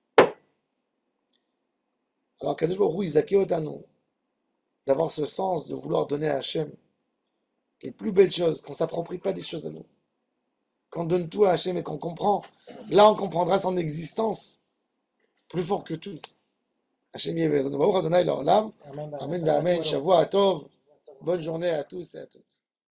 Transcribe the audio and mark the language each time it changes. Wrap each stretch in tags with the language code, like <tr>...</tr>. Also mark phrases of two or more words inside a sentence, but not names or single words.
<fr>Alors,</fr> <he>הקדוש ברוך הוא יזכה אותנו,</he> <fr>d'avoir ce sens de vouloir donner à Hachem les plus belles choses, qu'on ne s'approprie pas des choses à nous. Qu'on donne tout à Hachem et qu'on comprend. Là, on comprendra son existence plus fort que tout.</fr> <he>השם יזכנו ברוך ה' לעולם אמן אמן שבוע טוב.</he> <fr>Bonne journée à tous et à toutes.</fr>